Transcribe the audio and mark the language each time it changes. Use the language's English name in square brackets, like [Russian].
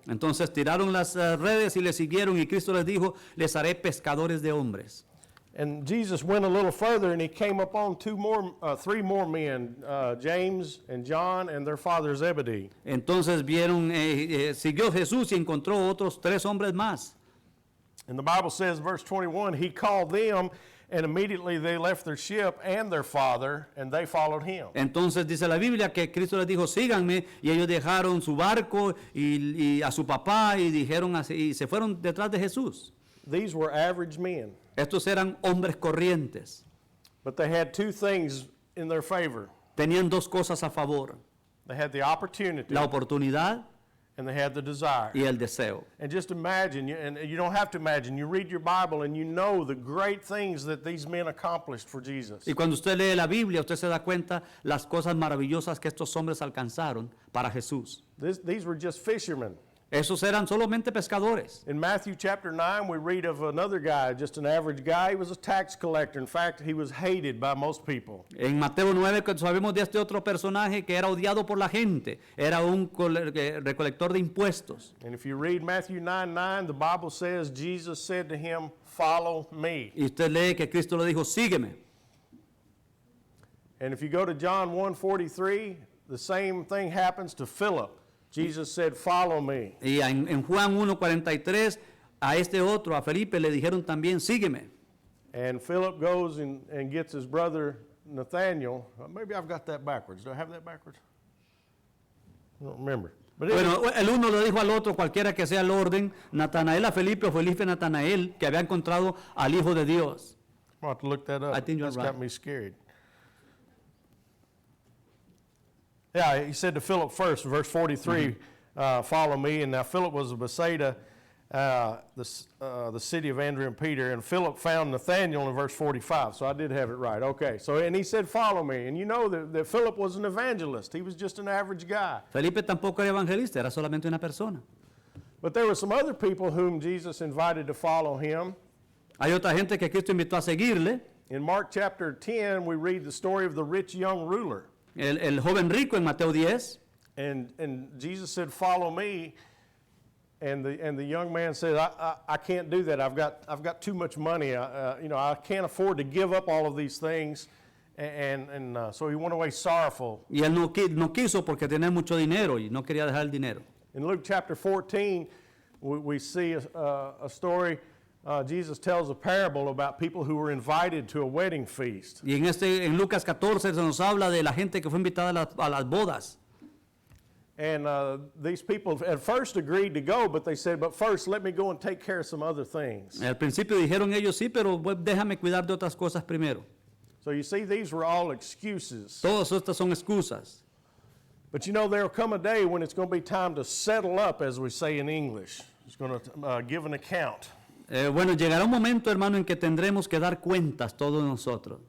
[Spanish] Entonces tiraron las redes y le siguieron y Cristo les dijo, les haré pescadores de hombres. [English] And Jesus went a little further and he came upon three more men, James and John and their father Zebedee. [Spanish] Entonces siguió Jesús y encontró otros 3 hombres más. [English] And the Bible says, verse 21, he called them and immediately they left their ship and their father and they followed him. [Spanish] Entonces dice la Biblia que Cristo les dijo, síganme, y ellos dejaron su barco y a su papá y dijeron así, y se fueron detrás de Jesús. [English] These were average men, [Spanish] Estos eran hombres corrientes. [English] but they had two things in their favor. [Spanish] Tenían 2 cosas a favor, [English] They had the opportunity [Spanish] la oportunidad [English] and they had the desire. [Spanish] y el deseo. [English] And just imagine, and you don't have to imagine, you read your Bible and you know the great things that these men accomplished for Jesus. [Spanish] Y cuando usted lee la Biblia, usted se da cuenta las cosas maravillosas que estos hombres alcanzaron para Jesús. [English] These were just fishermen. [Spanish] Esos eran solamente pescadores. [English] In Matthew chapter 9, we read of another guy, just an average guy. He was a tax collector. In fact, he was hated by most people. [Spanish] En Mateo 9 sabemos de este otro personaje que era odiado por la gente. Era un recolector de impuestos. [English] And if you read Matthew 9:9, the Bible says Jesus said to him, "Follow me." [Spanish] Y usted lee que Cristo le dijo, sígueme. [English] And if you go to John 1:43, the same thing happens to Philip. Jesus said, "Follow me." [Spanish] Y en Juan 1:43, a este otro, a Felipe, le dijeron también, sígueme. [English] And Philip goes and gets his brother Nathaniel. Maybe I've got that backwards. Do I have that backwards? I don't remember. But [Spanish] Bueno, el uno le dijo al otro, cualquiera que sea el orden, Natanael a Felipe o Felipe a Natanael, que había encontrado al Hijo de Dios. [English] I'll have to look that up. I think you're That's right. got me scared. Yeah, he said to Philip first, verse 43, "Follow me." And now Philip was of Bethsaida, the city of Andrew and Peter. And Philip found Nathanael in verse 45. So I did have it right. Okay. So, and he said, "Follow me." And you know that Philip was an evangelist. He was just an average guy. [Spanish] Felipe tampoco era evangelista, era solamente una persona. [English] But there were some other people whom Jesus invited to follow him. [Spanish] Hay otra gente que Cristo invitó a seguirle. [English] In Mark chapter 10, we read the story of the rich young ruler. [Spanish] El joven rico en Mateo 10. [English] And Jesus said, "Follow me." And the young man said, I can't do that. I've got too much money. I can't afford to give up all of these things. And so he went away sorrowful. [Spanish] Y él no quiso porque tenía mucho dinero y no quería dejar el dinero. [English] In Luke chapter 14, we see a story. Jesus tells a parable about people who were invited to a wedding feast. [Spanish] Y en Lucas 14 se nos habla de la gente que fue invitada a las bodas. [English] And these people at first agreed to go, but they said, "But first, let me go and take care of some other things." [Spanish] Al principio dijeron ellos sí, pero déjame cuidar de otras cosas primero. [English] So you see, these were all excuses. [Spanish] Todas estas son excusas. [English] But you know, there'll come a day when it's going to be time to settle up, as we say in English. It's going to give an account. [Spanish] Bueno, llegará un momento, hermano, en que tendremos que dar cuentas todos nosotros.